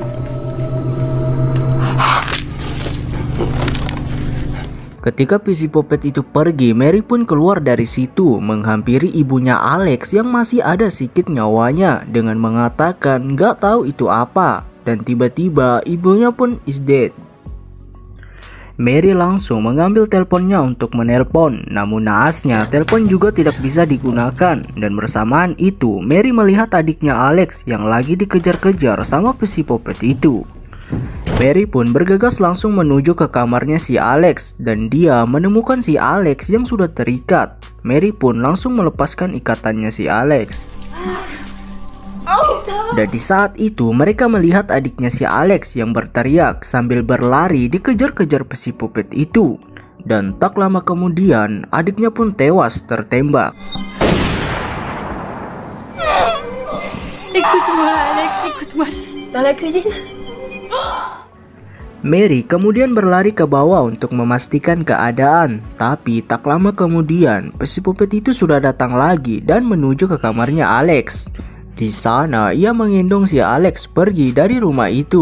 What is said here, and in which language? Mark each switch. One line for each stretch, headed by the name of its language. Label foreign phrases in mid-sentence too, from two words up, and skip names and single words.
Indonesian: Ketika Psikopat itu pergi, Mary pun keluar dari situ menghampiri ibunya Alex yang masih ada sedikit nyawanya dengan mengatakan gak tahu itu apa, dan tiba-tiba ibunya pun
English: is dead.
Indonesian: Mary langsung mengambil teleponnya untuk menelpon, namun naasnya telepon juga tidak bisa digunakan, dan bersamaan itu Mary melihat adiknya Alex yang lagi dikejar-kejar sama Psikopat itu. Mary pun bergegas langsung menuju ke kamarnya si Alex dan dia menemukan si Alex yang sudah terikat. Mary pun langsung melepaskan ikatannya si Alex. Dan di saat itu mereka melihat adiknya si Alex yang berteriak sambil berlari dikejar-kejar Psikopat itu. Dan tak lama kemudian adiknya pun tewas tertembak.
French: Écoute-moi Alex, écoute-moi. Dans la cuisine.
Indonesian: Mary kemudian berlari ke bawah untuk memastikan keadaan. Tapi tak lama kemudian Psikopat itu sudah datang lagi dan menuju ke kamarnya Alex. Di sana ia menggendong si Alex pergi dari rumah itu.